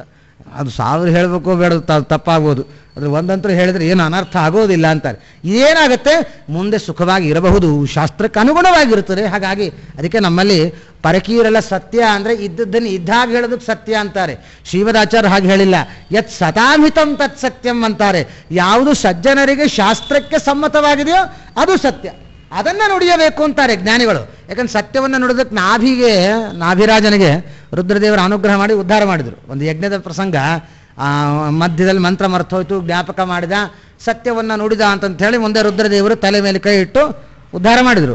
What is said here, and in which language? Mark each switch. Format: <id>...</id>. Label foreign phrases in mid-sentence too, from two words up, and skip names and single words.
<kn>ಅದು 1000 ಹೇಳಬೇಕು ಬೇಡ, ತಪ್ಪಾಗ್ಬೋದು. ಅದ್ರ ಒಂದಂತೂ ಹೇಳಿದ್ರೆ ಏನು ಅನರ್ಥ ಆಗೋದಿಲ್ಲ ಅಂತಾರೆ. ಇದೇನಾಗುತ್ತೆ, ಮುಂದೆ ಸುಖವಾಗಿ ಇರಬಹುದು, ಶಾಸ್ತ್ರಕ್ಕೆ ಅನುಗುಣವಾಗಿರುತ್ತದೆ. ಹಾಗಾಗಿ ಅದಕ್ಕೆ ನಮ್ಮಲ್ಲಿ ಪರಕೀಯರೆಲ್ಲ ಸತ್ಯ ಅಂದರೆ ಇದ್ದದ್ದನ್ನು ಇದ್ದಾಗ ಹೇಳೋದಕ್ಕೆ ಸತ್ಯ ಅಂತಾರೆ. ಶ್ರೀಮದಾಚಾರ್ಯ ಹಾಗೆ ಹೇಳಿಲ್ಲ.</kn> <sa>ಯತ್ ಸತಾಮಿತಂ ತತ್ ಸತ್ಯಂ</sa> <kn>ಅಂತಾರೆ. ಯಾವುದು ಸಜ್ಜನರಿಗೆ ಶಾಸ್ತ್ರಕ್ಕೆ ಸಮ್ಮತವಾಗಿದೆಯೋ ಅದು ಸತ್ಯ, ಅದನ್ನು ನುಡಿಯಬೇಕು ಅಂತಾರೆ ಜ್ಞಾನಿಗಳು. ಯಾಕಂದ್ರೆ ಸತ್ಯವನ್ನು ನುಡಿದಕ್ಕೆ ನಾಭಿರಾಜನಿಗೆ ರುದ್ರದೇವರ ಅನುಗ್ರಹ ಮಾಡಿ ಉದ್ಧಾರ ಮಾಡಿದರು. ಒಂದು ಯಜ್ಞದ ಪ್ರಸಂಗ, ಮಧ್ಯದಲ್ಲಿ ಮಂತ್ರ ಮರ್ತೋಯ್ತು, ಜ್ಞಾಪಕ ಮಾಡಿದ, ಸತ್ಯವನ್ನು ನುಡಿದ ಅಂತಂತ ಹೇಳಿ ಮುಂದೆ ರುದ್ರದೇವರು ತಲೆ ಮೇಲೆ ಕೈ ಇಟ್ಟು ಉದ್ಧಾರ ಮಾಡಿದರು.</kn>